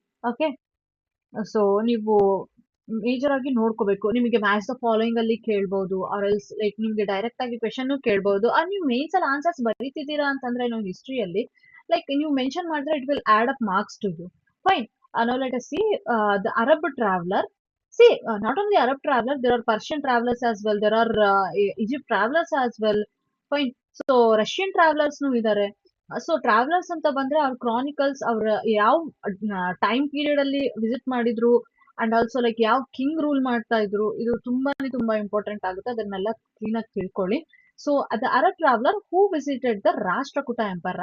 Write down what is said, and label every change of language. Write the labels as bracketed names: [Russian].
[Kannada] Okay, so ನೀವು major ಆಗಿ ನೋಡ್ಕೋಬೇಕು. ನಿಮಗೆ ಮ್ಯಾಚ್ ದ ಫಾಲೋಯಿಂಗ್ ಅಲ್ಲಿ ಕೇಳ್ಬಹುದು, ಆರ್ ಎಲ್ಸ್ ಲೈಕ್ ನಿಮ್ಗೆ ಡೈರೆಕ್ಟ್ ಆಗಿ ಕ್ವೆಶನ್ ಕೇಳ್ಬಹುದು. ನೀವು ಮೇನ್ಸ್ ಅಲ್ಲಿ ಆನ್ಸರ್ಸ್ ಬರೀತಿದ್ದೀರಾ ಅಂತಂದ್ರೆ ನಾವು ಹಿಸ್ಟ್ರಿಯಲ್ಲಿ ಲೈಕ್ ನೀವು ಮೆನ್ಷನ್ ಮಾಡಿದ್ರೆ [English] It will add up marks to you. Fine. Now let us see the Arab traveler. See, not only Arab traveler, there are Persian travelers as well. There are Egypt travelers as well. Fine. [Kannada] So Russian travelers ನು ಇದ್ದಾರೆ. So travellers ಅಂತ ಬಂದ್ರೆ ಅವ್ರ Chronicles, ಅವ್ರ ಯಾವ time period ಅಲ್ಲಿ visit ಮಾಡಿದ್ರು and also like ಯಾವ ಕಿಂಗ್ ರೂಲ್ ಮಾಡ್ತಾ ಇದ್ರು, ಇದು ತುಂಬಾ ಇಂಪಾರ್ಟೆಂಟ್ ಆಗುತ್ತೆ. ಅದನ್ನೆಲ್ಲ ಕ್ಲೀನ್ ಆಗಿ ತಿಳ್ಕೊಳ್ಳಿ. [English] So the Arab traveller who visited the Rashtrakuta empire.